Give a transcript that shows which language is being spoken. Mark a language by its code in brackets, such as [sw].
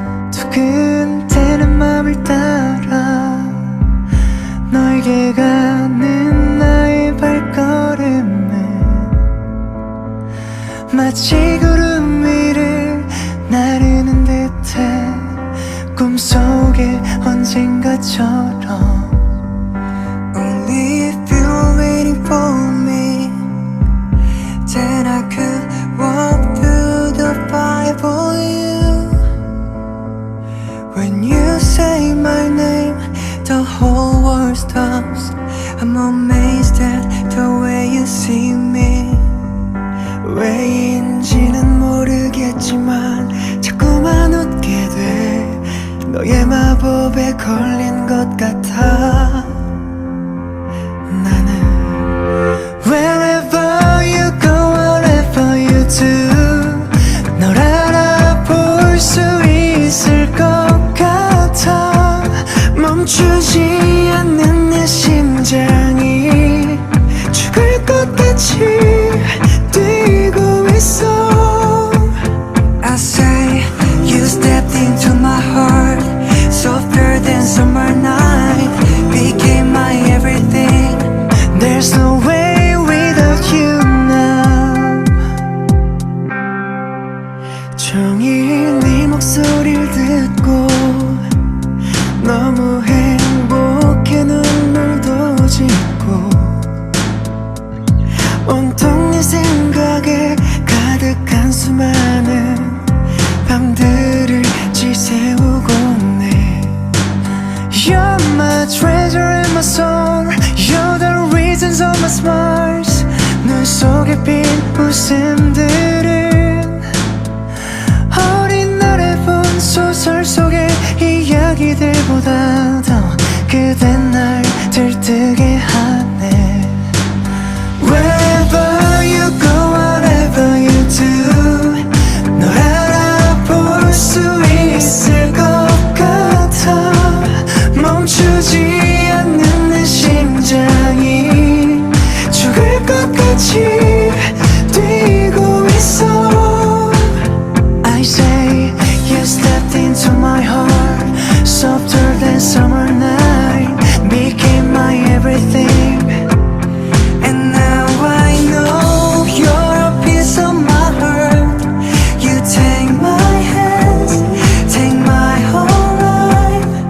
[ko] 두근대는 맘을 따라 너에게 가는 나의 발걸음은 마치 구름 위를 나르는 듯해. 꿈속에 언젠가처럼. [en] Only if you were waiting for me, then I could walk through the fire for you. When you say my name, the whole world stops. I'm amazed at the way you see me. [ko] 왜인지는 모르겠지만 자꾸만 웃게 돼. 너의 마법에 걸린 것 같아. 나는 [en] Wherever you go, whatever you do, [ko] 널 알아볼 수 있을 것 같아. 멈추지 않는 내 심장이 죽을 것 같이 뛰고 있어. [en] I say you stepped into my heart, softer than summer night, became my everything. There's no way without you now. [ko] 종일 네 목소리를 듣고 너무 행복해 눈물도 짓고 온통 네 생각에 가득한 수많은 밤들을 지새우곤 해. [en] You're my treasure and my song. You're the reasons of my smiles. [ko] 눈 속에 핀 웃음들은 어린 날에 본 소설 속의 이야기들보다 더 그댄 날 들뜨게 하네. [en] Wherever you go, whatever you do, [ko] 널 알아볼 수 있을 것 같아. 멈추지 않는 내 심장이 죽을 것 같이 뛰고 있어. [en] I say you stepped into my heart, softer than summer night, became my everything. And now I know you're a piece of my heart. You take my hands, take my whole life.